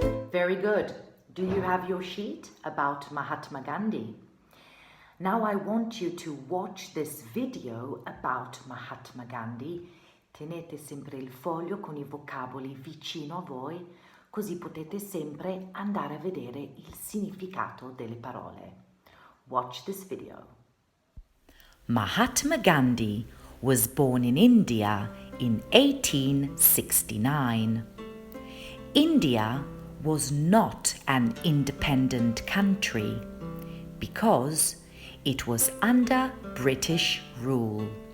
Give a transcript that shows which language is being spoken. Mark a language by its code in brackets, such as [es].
[en] Very good. Do you have your sheet about Mahatma Gandhi? Now I want you to watch this video about Mahatma Gandhi. [it] Tenete sempre il foglio con I vocaboli vicino a voi, così potete sempre andare a vedere il significato delle parole. [en] Watch this video. Mahatma Gandhi was born in India in 1869. India was not an independent country because it was under British rule.